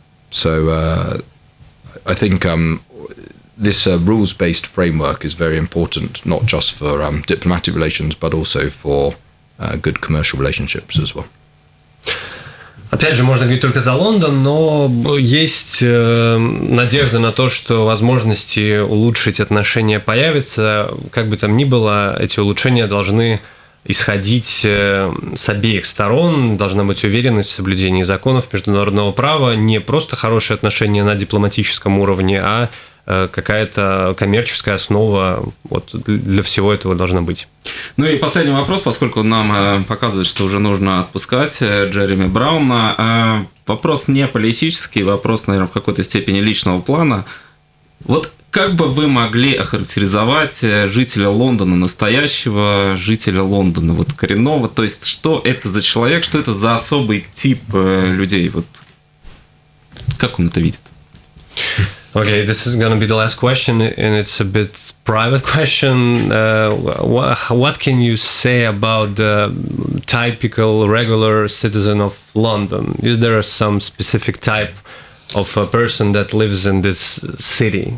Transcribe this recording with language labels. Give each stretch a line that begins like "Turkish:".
English: So I think this rules-based framework is very important, not just for diplomatic relations, but also for good commercial relationships as well.
Russian: Опять же, можно говорить только за Лондон, но есть надежда на то, что возможности улучшить отношения появятся. Как бы там ни было, эти улучшения должны исходить с обеих сторон, должна быть уверенность в соблюдении законов международного права, не просто хорошие отношения на дипломатическом уровне, а какая-то коммерческая основа вот для всего этого должна быть. Ну и последний вопрос, поскольку нам показывает, что уже нужно отпускать Джереми Брауна. Вопрос не политический, вопрос, наверное, в какой-то степени личного плана. Вот как бы вы могли охарактеризовать жителя Лондона, настоящего жителя Лондона, вот коренного, то есть что это за человек, что это за особый тип людей, вот как он это видит?
English: Okay, this is going to be the last question, and it's a bit private question. What can you say about the typical regular citizen of London? Is there some specific type of a person that lives in this city?